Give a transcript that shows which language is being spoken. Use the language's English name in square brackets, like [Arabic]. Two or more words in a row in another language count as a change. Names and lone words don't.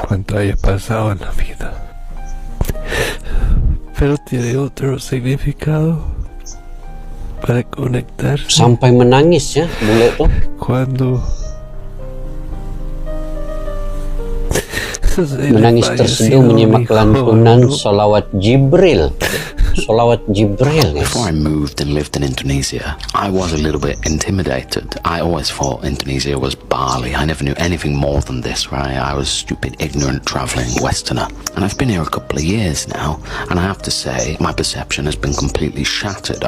[Spanish] te haya pasado en la vida, pero tiene otro significado para conectarse. [Indonesian] Sampai menangis ya bule tuh. [Spanish] Cuando [Indonesian] Menangis terseduh menyimak lantunan sholawat Jibril. Sholawat Jibril, guys. [English] Before I moved and lived in Indonesia, I was a little bit intimidated. I always thought Indonesia was Bali. I never knew anything more than this, right? I was stupid, ignorant, traveling Westerner. And I've been here a couple of years now, and I have to say, my perception has been completely shattered.